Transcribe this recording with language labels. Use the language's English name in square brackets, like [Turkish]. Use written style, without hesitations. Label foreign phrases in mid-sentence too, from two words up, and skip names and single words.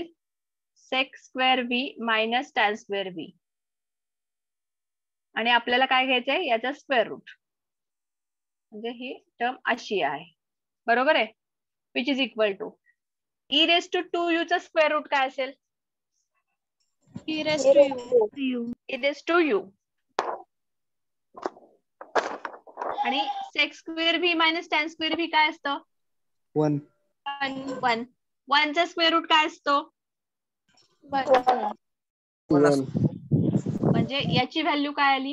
[English] sec square v minus tan square v. [Marathi] आणि आपल्याला काय घ्यायचंय? याचा [English] square root. [Marathi] म्हणजे ही टर्म अशी आहे, बरोबर आहे, [English] which is equal to e raise to 2u चा square root [Marathi] काय असेल? [English] E raised to u. e raise to u. [Marathi] आणि [English] sec square v minus tan square v [Marathi] काय असतं? 1. 1. 1 चा [English] square root [Marathi] काय असतो? 1. म्हणजे याची व्हॅल्यू काय आली?